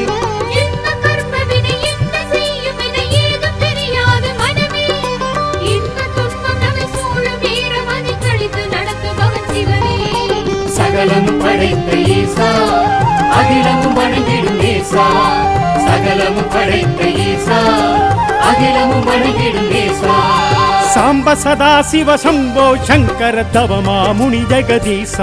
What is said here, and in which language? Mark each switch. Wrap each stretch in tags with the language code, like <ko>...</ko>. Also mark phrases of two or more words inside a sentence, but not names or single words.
<ta>சகலமும் படைத்த ஈசா அகிலமும் வணங்கிடும் ஈசா சகலமும் படைத்த ஈசா அகிலமும் வணங்கிடும் ஈசா</ta> <sa>సాంబ సదా శివ శంభో శంకర తవమా ముని జగదీశా</sa>